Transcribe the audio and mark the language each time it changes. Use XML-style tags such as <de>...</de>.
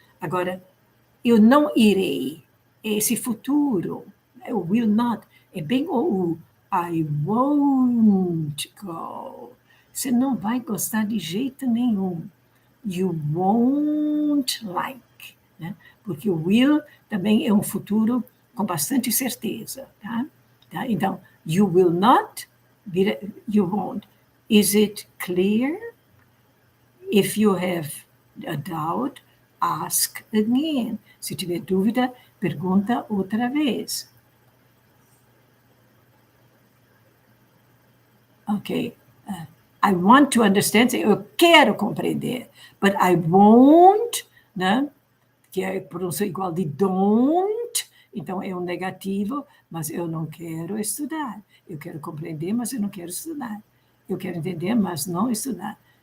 <pt>Agora, eu não irei. Esse futuro, o will not, é bem o U.</pt> <en>I won't go.</en> <pt>Você não vai gostar de jeito nenhum.</pt> <en>You won't like.</en> <pt>Né? Porque o will também é um futuro com bastante certeza. Tá? Então,</pt> <en>you will not, you won't. Is it clear? If you have a doubt, ask again.</en> <pt>Se tiver dúvida, pergunta outra vez. Ok.</pt> <en>I want to understand,</en> <pt>eu quero compreender,</pt> <en>but I won't, né?</en> <pt>Que é pronúncia igual de don't, então é um negativo, mas eu não quero estudar. Eu quero compreender, mas eu não quero estudar. Eu quero entender, mas não estudar.</pt>